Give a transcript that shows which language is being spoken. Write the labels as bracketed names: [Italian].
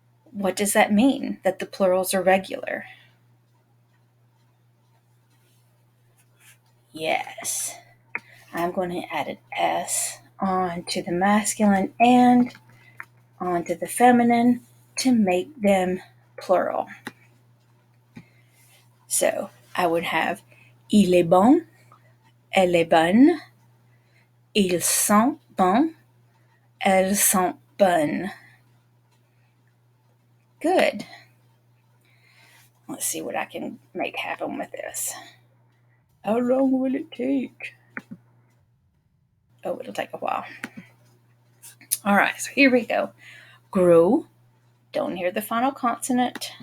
[English] What does that mean, that the plurals are regular? Yes. I'm going to add an S onto the masculine and onto the feminine to make them plural. So I would have [French] il est bon, elle est bonne, ils sont bons, elles sont bonnes. [English] Good. Let's see what I can make happen with this. How long will it take? Oh, it'll take a while. All right, so here we go. Gros. Don't hear the final consonant.